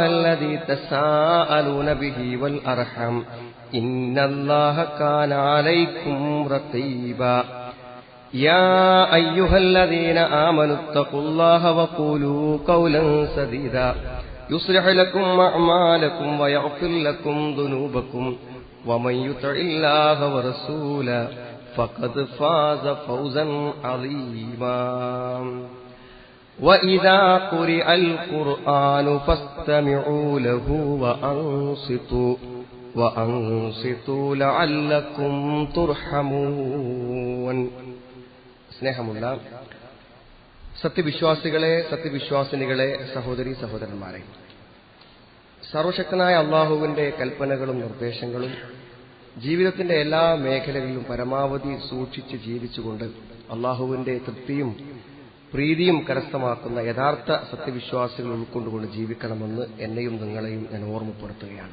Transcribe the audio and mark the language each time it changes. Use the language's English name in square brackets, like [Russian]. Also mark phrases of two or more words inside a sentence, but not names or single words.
[Arabic] الذي تساءلون به والأرحم إن الله كان عليكم رقيبا يا أيها الذين آمنوا اتقوا الله وقولوا قولا سديدا يصلح لكم أعمالكم ويغفر لكم ذنوبكم ومن يطع الله ورسوله فقد فاز فوزا عظيما وإذا قرئ القرآن فاستمعوا له وأنصتوا لعلكم ترحمون സ്നേഹമുള്ള [Malayalam] സത്യവിശ്വാസികളെ, സത്യവിശ്വാസിനികളെ, സഹോദരീ സഹോദരന്മാരെ, സർവശക്തനായ അള്ളാഹുവിന്റെ കൽപ്പനകളും നിർദ്ദേശങ്ങളും ജീവിതത്തിന്റെ എല്ലാ മേഖലകളിലും പരമാവധി സൂക്ഷിച്ച് ജീവിച്ചുകൊണ്ട് അള്ളാഹുവിന്റെ തൃപ്തിയും പ്രീതിയും കരസ്ഥമാക്കുന്ന യഥാർത്ഥ സത്യവിശ്വാസികൾ ഉൾക്കൊണ്ടുകൊണ്ട് ജീവിക്കണമെന്ന് എന്നെയും നിങ്ങളെയും ഞാൻ ഓർമ്മപ്പെടുത്തുകയാണ്.